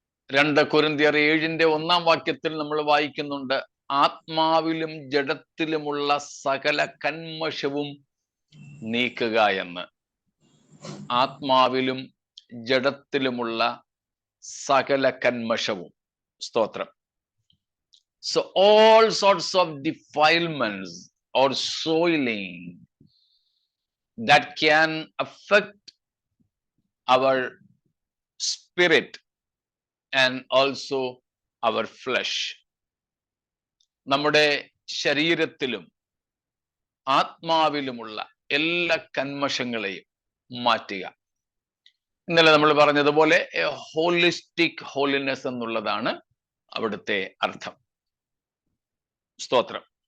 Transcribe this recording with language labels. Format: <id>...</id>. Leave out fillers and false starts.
<ml>രണ്ട് കൊരിന്ത്യർ 7-ന്റെ 1-ാം വാക്യത്തിൽ നമ്മൾ വായിക്കുന്നുണ്ട്, ആത്മാവിലും ജഡത്തിലുമുള്ള സകല കന്മഷവും നീക്കുക എന്ന്. ആത്മാവിലും ജഡത്തിലുമുള്ള സകല കന്മഷവും. സ്തോത്രം.</ml> <en>So all sorts of defilements or soiling that can affect our spirit and also our flesh.</en> <ml>നമ്മുടെ ശരീരത്തിലും ആത്മാവിലുമുള്ള എല്ലാ കന്മഷങ്ങളെയും മാറ്റുക. ഇന്നലെ നമ്മൾ പറഞ്ഞതുപോലെ ഹോളിസ്റ്റിക് ഹോളിനെസ് എന്നുള്ളതാണ് അവിടുത്തെ അർത്ഥം. സ്തോത്രം.</ml>